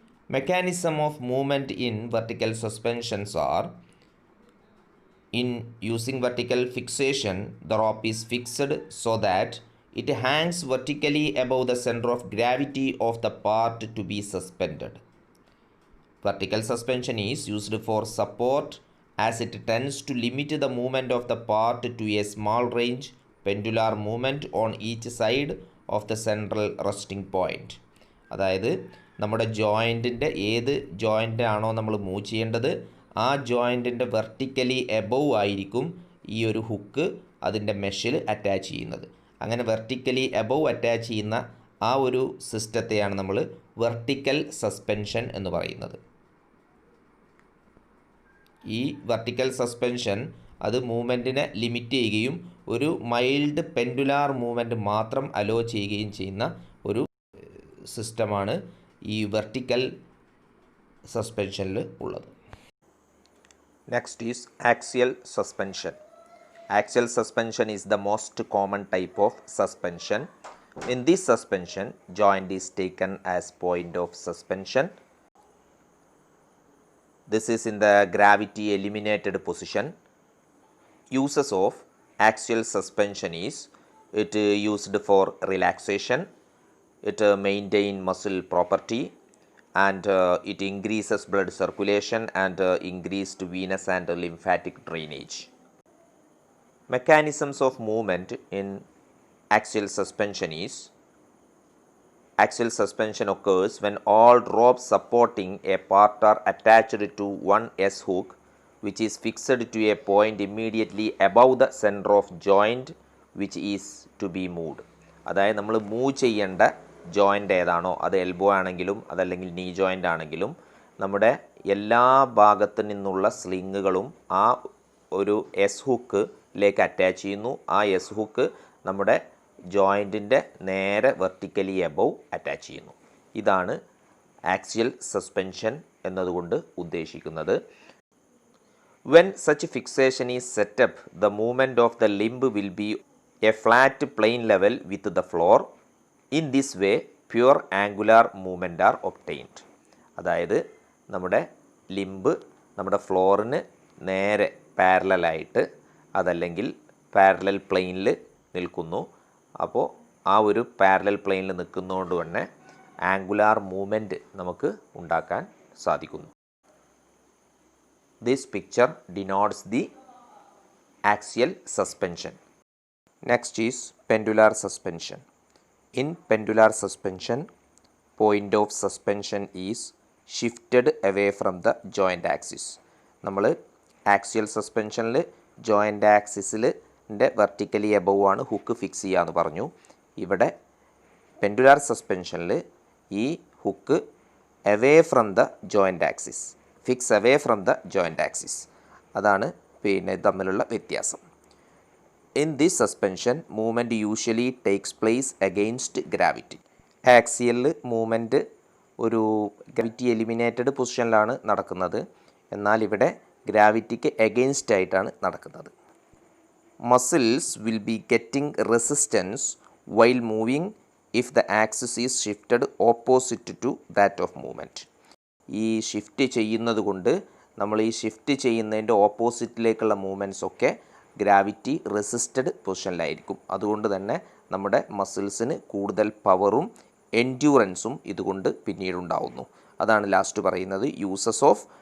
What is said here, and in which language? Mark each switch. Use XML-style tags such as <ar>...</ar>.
<en>Mechanism of movement in vertical suspensions are: in using vertical fixation, the rope is fixed so that it hangs vertically above the center of gravity of the part to be suspended. Vertical suspension is used for support as it tends to limit the movement of the part to a small range pendular movement on each side of the central resting point.</en> <ml>അതായത് നമ്മുടെ ജോയിൻറ്റിൻ്റെ ഏത് joint ആണോ നമ്മൾ move ചെയ്യേണ്ടത് ആ ജോയിൻറ്റിൻ്റെ</ml> <en>vertically above</en> <ml>ആയിരിക്കും ഈ ഒരു ഹുക്ക് അതിൻ്റെ മെഷിൽ അറ്റാച്ച് ചെയ്യുന്നത്. അങ്ങനെ</ml> <en>vertically above</en> <ml>അറ്റാച്ച് ചെയ്യുന്ന ആ ഒരു സിസ്റ്റത്തെയാണ് നമ്മൾ വെർട്ടിക്കൽ സസ്പെൻഷൻ എന്ന് പറയുന്നത്. ഈ വെർട്ടിക്കൽ സസ്പെൻഷൻ അത് മൂവ്മെൻറ്റിനെ ലിമിറ്റ് ചെയ്യുകയും ഒരു മൈൽഡ് പെൻഡുലാർ മൂവ്മെൻറ്റ് മാത്രം അലോ ചെയ്യുകയും ചെയ്യുന്ന ഒരു സിസ്റ്റമാണ് ഈ വെർട്ടിക്കൽ സസ്പെൻഷനിൽ ഉള്ളത്.</ml> <en>Next is axial suspension. Axial suspension is the most common type of suspension. In this suspension, joint is taken as point of suspension. This is in the gravity eliminated position. Uses of axial suspension is it used for relaxation, it maintain muscle property, and it increases blood circulation and increased venous and lymphatic drainage. Mechanisms of movement in axial suspension is: axial suspension occurs when all ropes supporting a part are attached to one S-hook which is fixed to a point immediately above the center of joint which is to be moved.</en> <ml>അതായത് നമ്മൾ move ചെയ്യേണ്ട joint ഏതാണോ, അത് elbow ആണെങ്കിലും അതല്ലെങ്കിൽ നീ joint ആണെങ്കിലും നമ്മുടെ എല്ലാ ഭാഗത്തു നിന്നുള്ള സ്ലിങ്ങുകളും ആ ഒരു S-ഹുക്കിലേക്ക് അറ്റാച്ച് ചെയ്യുന്നു. ആ S-ഹുക്ക് നമ്മുടെ ജോയിൻറ്റിൻ്റെ നേരെ</ml> <en>vertically above</en> <ml>അറ്റാച്ച് ചെയ്യുന്നു. ഇതാണ് ആക്സിയൽ സസ്പെൻഷൻ എന്നതുകൊണ്ട് ഉദ്ദേശിക്കുന്നത്.</ml> <en>When such fixation is set up, the movement of the limb will be a flat plane level with the floor. In this way, pure angular movement are obtained.</en> <ml>അതായത് നമ്മുടെ limb നമ്മുടെ ഫ്ലോറിന് നേരെ പാരലായിട്ട് അതല്ലെങ്കിൽ parallel പ്ലെയിനിൽ നിൽക്കുന്നു. അപ്പോൾ ആ ഒരു പാരലൽ പ്ലെയിനിൽ നിൽക്കുന്നതുകൊണ്ട് തന്നെ ആംഗുലാർ മൂവ്മെൻറ്റ് നമുക്ക് ഉണ്ടാക്കാൻ സാധിക്കുന്നു.</ml> <en>This picture denotes the axial suspension. Next is pendular suspension. In pendular suspension, point of suspension is shifted away from the joint axis.</en> <ml>നമ്മൾ ആക്സിയൽ സസ്പെൻഷനിൽ ജോയിൻ്റ് ആക്സിസിൻ്റെ വെർട്ടിക്കലി എബവ് ആണ് ഹുക്ക് ഫിക്സ് ചെയ്യുക എന്ന് പറഞ്ഞു. ഇവിടെ pendular സസ്പെൻഷനിൽ ഈ hook</ml> <en>Away from the joint axis, fix away from the joint axis.</en> <ml>അതാണ് പിന്നെ തമ്മിലുള്ള വ്യത്യാസം.</ml> <en>In this suspension, movement usually takes place against gravity.</en> <ml>ആക്സിയലിൽ movement ഒരു ഗ്രാവിറ്റി എലിമിനേറ്റഡ് പൊസിഷനിലാണ് നടക്കുന്നത്. എന്നാൽ ഇവിടെ ഗ്രാവിറ്റിക്ക് എഗെയിൻസ്റ്റ് ആയിട്ടാണ് നടക്കുന്നത്.</ml> <en>Muscles will be getting resistance while moving if the axis is shifted opposite to that of movement.</en> <ml>ഈ ഷിഫ്റ്റ് ചെയ്യുന്നത് കൊണ്ട് നമ്മൾ ഈ ഷിഫ്റ്റ് ചെയ്യുന്നതിൻ്റെ ഓപ്പോസിറ്റിലേക്കുള്ള മൂവ്മെൻറ്റ്സ് ഒക്കെ ഗ്രാവിറ്റി റെസിസ്റ്റഡ് പൊസിഷനിലായിരിക്കും. അതുകൊണ്ട് തന്നെ നമ്മുടെ മസിൽസിന് കൂടുതൽ പവറും എൻഡ്യൂറൻസും ഇതുകൊണ്ട് പിന്നീടുണ്ടാവുന്നു. അതാണ് ലാസ്റ്റ് പറയുന്നത്</ml> <en>uses of</en>